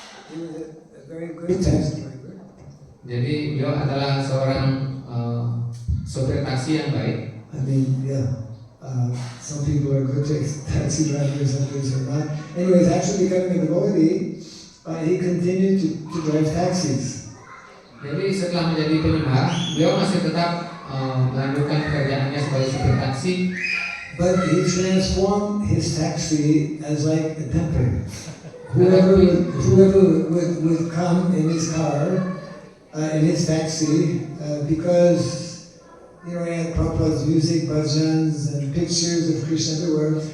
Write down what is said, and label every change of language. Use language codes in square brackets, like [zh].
[en] He was a very good taxi driver. [id] Jadi beliau adalah seorang sopir taksi yang baik. [en] I mean, yeah. Some people are good taxi drivers, others are not. Anyways, after becoming a devotee, he continued to drive taxis. [id] Jadi setelah menjadi penyembah, beliau masih tetap melanjutkan pekerjaannya sebagai sopir taksi. [en] But he transformed his taxi as like a temple. Whoever would come in his car, in his taxi, because he had Prabhupada's music, bhajans, and pictures of Krishna everywhere.